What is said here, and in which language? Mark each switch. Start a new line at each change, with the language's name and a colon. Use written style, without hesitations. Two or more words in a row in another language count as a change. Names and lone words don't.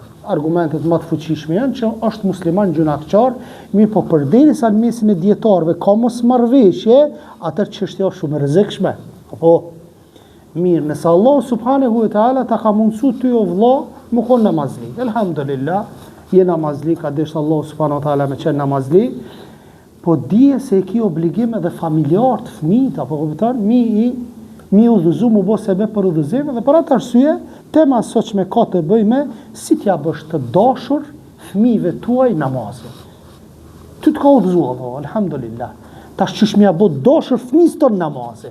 Albanian: Argumentet më të fuqishme janë që është musliman gjunaqçar, mirë po përderisa në mesin e dietarëve ka mosmarrveshje, atëherë çështja është shumë e rrezikshme. Apo mirë, nëse Allah
Arabic: سبحانه وتعالى
Albanian: ta ka mundsu ty o vëlla, më kon namazli. Elhamdulillah, je namazli, ka deshur Allah
Arabic: سبحانه وتعالى
Albanian: me qenë namazli. Po dije se e ki obligim edhe familjar të fëmijët, apo kupton, mi udhëzu mu bo sebe për udhëzim, dhe për atë arsye, tema sot me ka të bëj me si t'ja bësh të dashur fëmijëve tuaj namazin. Ty të ka udhëzu Allah, alhamdulillah. Tash qysh m'ja bë dashur fëmijës tonë namazin.